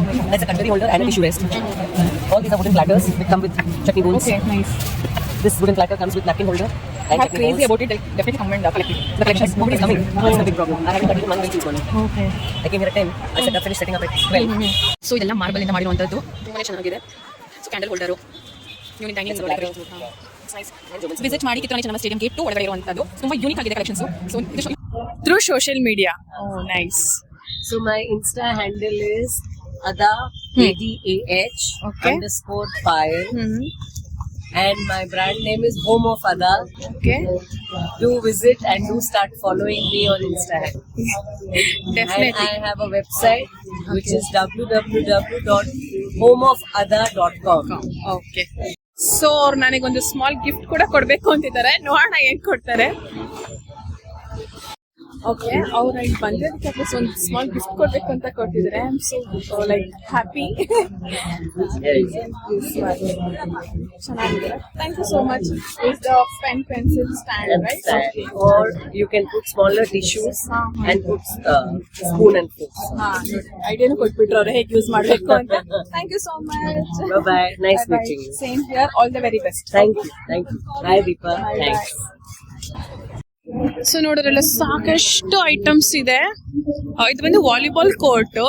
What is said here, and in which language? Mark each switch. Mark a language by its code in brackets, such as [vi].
[en] That's a cutlery holder and a tissue rest. All these are wooden platters that come with chutney bowls. Okay, nice. This wooden platter comes with napkin holder and I'm chutney crazy bowls. about it. I'll definitely come and collect it. The collection is Nobody's coming. That's the big problem. I haven't cut it one way choose one. Okay. I came here at 10. I said I finished setting up at 12. [kn] So ಇದೆಲ್ಲ marble ಇಂದ ಮಾಡಿರುವಂತದ್ದು, ತುಂಬಾನೇ ಚೆನ್ನಾಗಿದೆ. So candle holder, unique dining visit ಮಾಡಿ Kittur Rani Chennamma stadium gate 2 ಒಳಗಡೆ ಇರುವಂತದ್ದು ತುಂಬಾ unique ಆಗಿದೆ collections. [en] So through social media. Oh nice. So my Insta handle is Ada ADAH Okay. _file. And my brand name is Home of Ada. Okay. Do visit and do start following me on Instagram. And definitely. I have a website which is www.homeofada.com. Okay. [kn] So ಅವ್ರು ನನಗೊಂದು small gift ಕೂಡ ಕೊಡ್ಬೇಕು ಅಂತಿದ್ದಾರೆ, ನೋಡೋಣ ಏನ್ ಕೊಡ್ತಾರೆ. Okay, ಅವ್ರು ಇಲ್ಲಿ ಬಂದಿದ್ದಕ್ಕೆ ಅಟ್ಲೀಸ್ಟ್ ಒಂದು ಸ್ಮಾಲ್ ಗಿಫ್ಟ್ ಕೊಡ್ಬೇಕು ಅಂತ ಕೊಟ್ಟಿದ್ದಾರೆ. [en] I am so like happy. [kn] ಚೆನ್ನಾಗಿದೆ. [en] Thank you so much. Is the pen pencil stand right? Or you can put smaller tissues and put spoon and forks. [kn] ಐಡಿಯಾನು ಕೊಟ್ಬಿಟ್ರು ಅವ್ರು ಹೇಗೆ ಯೂಸ್ ಮಾಡಬೇಕು ಅಂತ. [en] Thank you so much. Bye bye. Nice meeting you. Same here. All the very best. Thank you. Thank you. Bye Deepa. Thanks. [kn] So ನೋಡೋದ್ರಲ್ಲ ಸಾಕಷ್ಟು items ಇದೆ. ಇದು ಬಂದು volleyball court.